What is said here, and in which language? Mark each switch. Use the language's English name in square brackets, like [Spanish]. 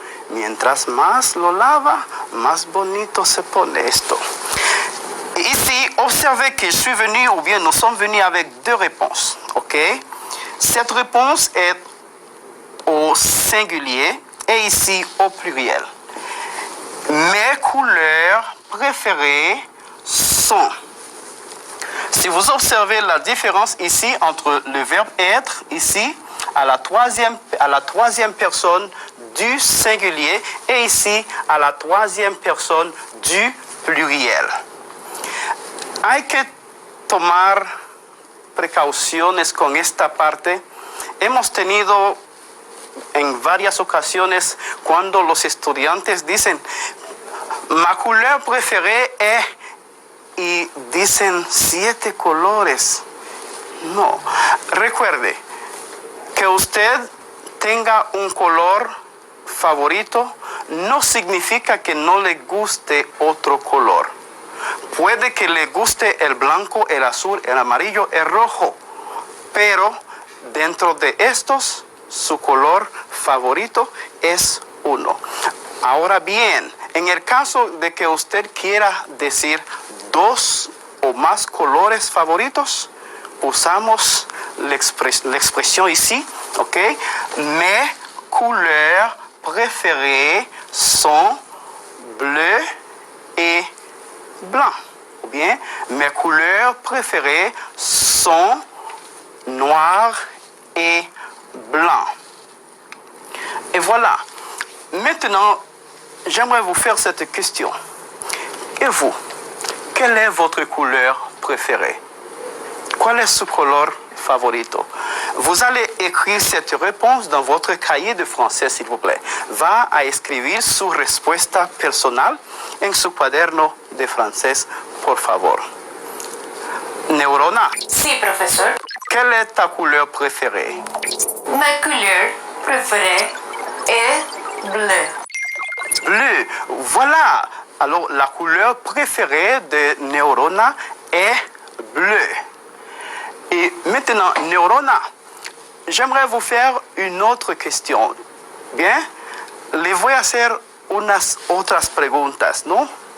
[Spanish] Mientras más lo lava, más bonito se pone esto. [French] Ici, observez que je suis venu, ou bien nous sommes venus avec deux réponses. Ok? Cette réponse est au singulier et ici au pluriel. Mes couleurs préférées sont. Si vous observez la différence ici entre le verbe être, ici, à la troisième personne du singulier et ici, à la troisième personne du pluriel. [Spanish] Hay que tomar precauciones con esta parte. Hemos tenido en varias ocasiones cuando los estudiantes dicen, [French] ma couleur préférée est, [Spanish] y dicen 7 colores. No, recuerde que usted tenga un color favorito no significa que no le guste otro color. Puede que le guste el blanco, el azul, el amarillo, el rojo, pero dentro de estos, su color favorito es uno. Ahora bien, en el caso de que usted quiera decir 2 o más colores favoritos, usamos la expresión ici, ¿ok? [French] Mes couleurs préférées sont bleu et blanc. Ou bien, mes couleurs préférées sont noir et blanc. Et voilà. Maintenant, j'aimerais vous faire cette question. Et vous, quelle est votre couleur préférée? [Spanish] ¿Cuál es su color favorito? [French] Vous allez écrire cette réponse dans votre cahier de français, s'il vous plaît. [Spanish] Va a escribir su respuesta personal en su cuaderno de francés, por favor. [French] Neurona, [Spanish] Sí, profesor. [French] quelle est ta couleur préférée? Ma couleur préférée est bleu. Bleu, voilà. Alors, la couleur préférée de Neurona est bleu. Et maintenant, Neurona, j'aimerais vous faire une autre question. [Spanish] Bien, le voy a hacer unas otras preguntas, ¿no?